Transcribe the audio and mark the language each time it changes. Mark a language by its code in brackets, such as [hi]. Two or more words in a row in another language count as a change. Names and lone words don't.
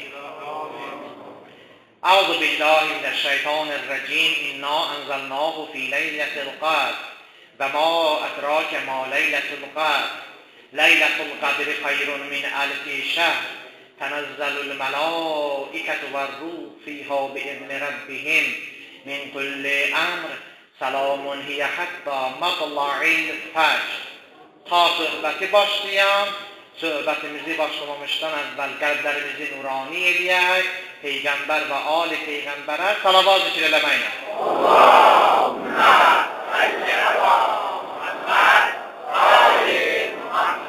[ar] أعوذ بالله من الشيطان الرجيم إنا أنزلناه في ليلة القدر وما أدراك ما ليلة القدر ليلة القدر خير من ألف شهر تنزل الملائكة والروح فيها بإذن ربهم من كل أمر سلام هي حتى مطلع الفجر. [az] تا söhbəti başlayam, söhbətimizi başlamamışdan əvvəl qəlblərimizi nurani eləyək, Peyğəmbər və Ali Peyğəmbərə salavat zikr eləməklə. [ar] اللهم صل على محمد آل محمد.